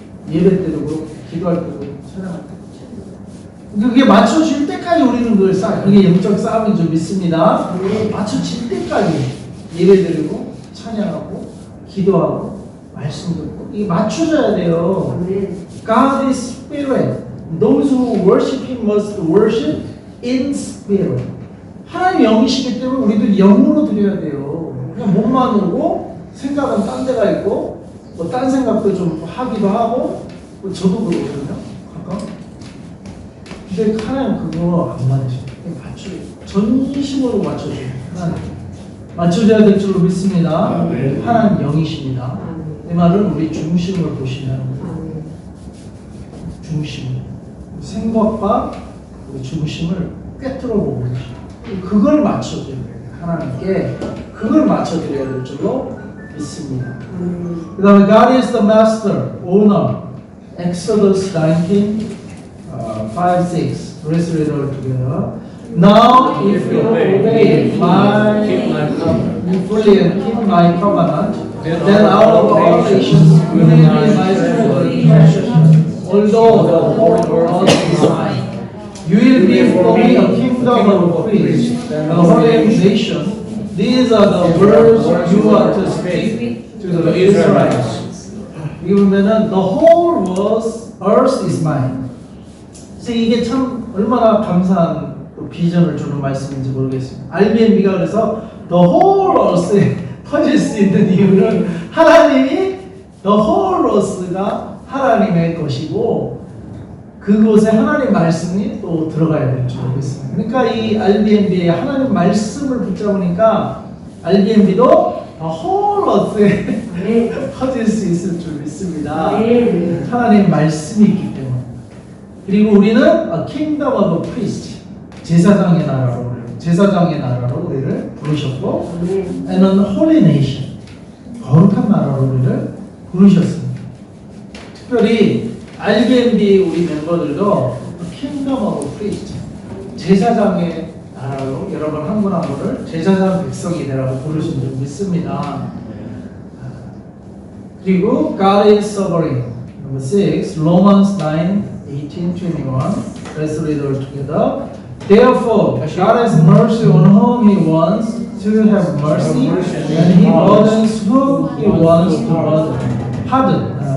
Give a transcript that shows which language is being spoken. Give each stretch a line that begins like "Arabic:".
Korean: 예배 때도 그렇고 기도할 때도 그렇고 찬양할 때도 그게 맞춰질 때까지 우리는 그걸 쌓아요. 그게 영적 싸움인 줄 믿습니다. 맞춰질 때까지 예배 드리고 찬양하고 기도하고 말씀 듣고 이게 맞춰져야 돼요.
English: God is spirit. Those who worship Him must worship in spirit.
Korean: 하나님 영이시기 때문에 우리도 영으로 드려야 돼요. 그냥 몸만 오고 생각은 딴 데가 있고 뭐 딴 생각도 좀 하기도 하고 뭐 저도 그러거든요. 가끔. 근데 하나님 그거 안 맞죠. 맞춰요. 전심으로 맞춰줘요. 하나님. 맞춰줘야 될 줄로 믿습니다. 하나님 영이십니다. 내 말은 우리 중심을 보시면 중심. 생각과 우리 중심을 꿰뚫어 보고 계십니다. 그걸 맞춰줘야 돼요. 하나님께 그걸 맞춰드려야 될 줄로 믿습니다. 그 다음에
English: God is the master, owner. Exodus 19, 5, 6. Let's read it all together. Now if you obey my fully and keep my covenant, then out of all nations you will be my treasure. Although the whole world is mine. You will be for me a kingdom of priests, a holy nation. These are the words you are to speak to the Israelites.
Korean: 이게 보면은
English: the whole earth is mine.
Korean: 그래서 이게 참 얼마나 감사한 비전을 주는 말씀인지 모르겠습니다. RBNB가 그래서
English: the whole earth
Korean: 에 터질 수 있는 이유는 하나님이 the whole earth가 하나님의 것이고 그곳에 하나님 말씀이 또 들어가야 될 줄 알겠습니다. 그러니까 이 RBNB에 하나님 말씀을 붙잡으니까 RBNB도 whole earth에 퍼질 수 있을 줄 믿습니다. 하나님 말씀이 있기 때문에. 그리고 우리는
English: a kingdom of a priest,
Korean: 제사장의 나라로 우리를 부르셨고
English: and an holy nation,
Korean: 거룩한 나라로 우리를 부르셨습니다. 특별히 RBNB 우리 멤버들도
English: Kingdom of Priest,
Korean: 제사장의 나라로 여러분 한 분 한 분을 제사장 백성이 되라고 부르신 줄 믿습니다. 그리고
English: God is sovereign. Number 6, Romans 9, 18, 21. Let's read all together. Therefore, God has mercy on whom He wants to have mercy, and He pardons whom He wants to pardon.